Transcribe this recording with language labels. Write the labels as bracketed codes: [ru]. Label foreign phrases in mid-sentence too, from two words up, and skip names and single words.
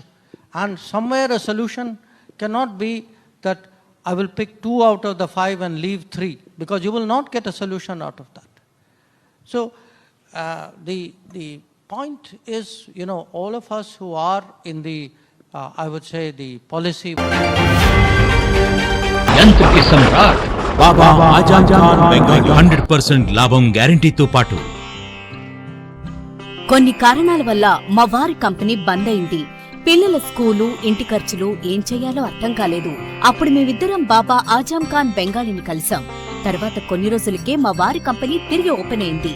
[en] And somewhere a solution cannot be that I will pick 2 out of the 5 and leave 3, because you will not get a solution out of that. So, the point is, all of us who are in the, I would say, the policy. [hi] यंत्र के सम्राट बाबा आजम खान बंगाली 100% [te] లాభం గ్యారెంటీతో పాటు కొన్ని కారణాల వల్ల మా వారి కంపెనీ బంద్ అయింది. పిల్లల స్కూలు, ఇంటి ఖర్చులు ఏం చెయ్యాలో అర్థం కాలేదు. అప్పుడు మేమిద్దరం బాబా ఆజం ఖాన్ బెంగాలీని కలిసాం. తర్వాత కొన్ని రోజులకే మా వారి కంపెనీ తిరిగి ఓపెన్ అయింది.